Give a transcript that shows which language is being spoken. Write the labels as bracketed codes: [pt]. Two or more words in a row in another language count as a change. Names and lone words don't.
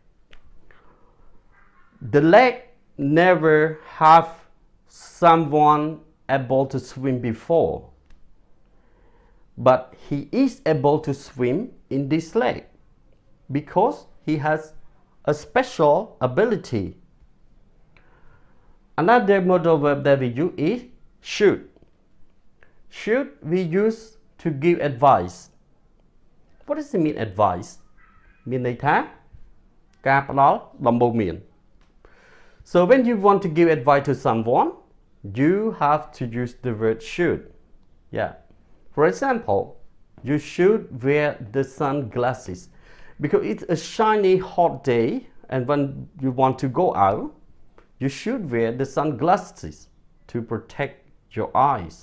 [en] The lake never have someone able to swim before, but he is able to swim in this lake because he has a special ability. Another modal verb that we use is should. Should we use to give advice. What does it mean advice? [km] មានន័យថាការផ្ដល់ដំបូន្មាន. [en] So when you want to give advice to someone, you have to use the word should. Yeah. For example, you should wear the sunglasses because it's a shiny hot day, and when you want to go out, you should wear the sunglasses to protect your eyes.